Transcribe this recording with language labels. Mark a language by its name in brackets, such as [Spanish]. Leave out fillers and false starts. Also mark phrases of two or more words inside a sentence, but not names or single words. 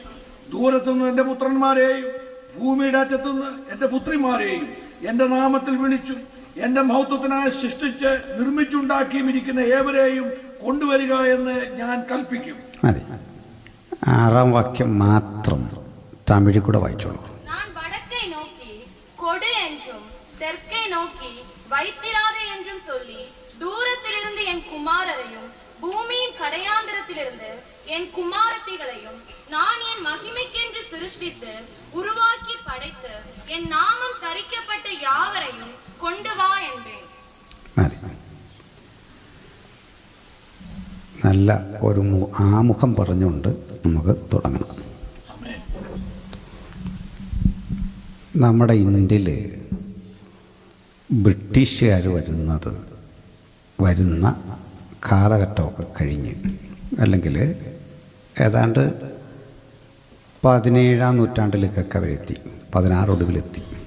[Malayalam] ദൂരത്തുനിന്ന് എന്റെ പുത്രന്മാരെയും ഭൂമിയുടെ അറ്റത്തുനിന്ന് എന്റെ പുത്രിമാരെയും എന്റെ നാമത്തിൽ വിളിച്ചു എന്റെ മഹത്വത്തിനായി സൃഷ്ടിച്ച് നിർമ്മിച്ചുണ്ടാക്കിയും ഇരിക്കുന്ന ഏവരെയും കൊണ്ടുവരിക എന്ന് ഞാൻ കൽപ്പിക്കും. മതി. 6 വാക്യം മാത്രം തമിഴിൽ കൂടെ വായിച്ചോളൂ. [Tamil] நான் வடக்கை நோக்கி கொடு என்றும் தெற்கை நோக்கி வைத்திராதே என்றும் சொல்லி தூரத்திலிருந்து என் குமாரரையும் பூமியின் கடையாந்திரத்திலிருந்து என் குமாரத்திகளையும் நான் என் மகிமைக்கென்று சிருஷ்டித்து உருவாக்கி படைத்து என் நாமம் தரிக்கப்பட்ட யாவரையும் கொண்டு வா என்பேன். [Malayalam] നല്ല ഒരു ആമുഖം പറഞ്ഞുകൊണ്ട് നമുക്ക് തുടങ്ങണം. നമ്മുടെ ഇന്ത്യയിൽ ബ്രിട്ടീഷുകാർ വരുന്ന കാലഘട്ടമൊക്കെ കഴിഞ്ഞ്, അല്ലെങ്കിൽ ഏതാണ്ട് 17-ാം നൂറ്റാണ്ടിലേക്കൊക്കെ അവരെത്തി, 16 ഒടുവിലെത്തി.